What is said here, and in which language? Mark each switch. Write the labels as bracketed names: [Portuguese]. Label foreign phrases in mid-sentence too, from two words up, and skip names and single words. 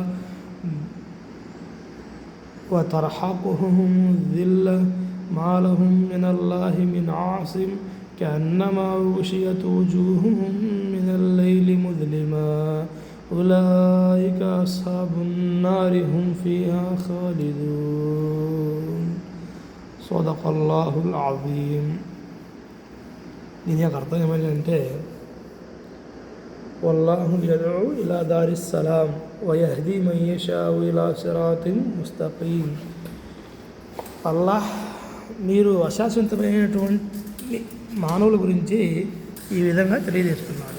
[Arabic] وترحقهم الذلة ما لهم من الله من عاصم كأنما أغشيت وجوههم من الليل مظلما أولئك أصحاب النار هم فيها خالدون صدق الله العظيم. [Telugu] దీని యొక్క అర్థం ఏమిటంటే [Arabic] والله يدعو إلى دار السلام ويهدي من يشاء إلى صراط مستقيم. [Telugu] అల్లాహ్ మీరు అశాశ్వతమైనటువంటి మానవుల గురించి ఈ విధంగా తెలియజేస్తున్నాడు.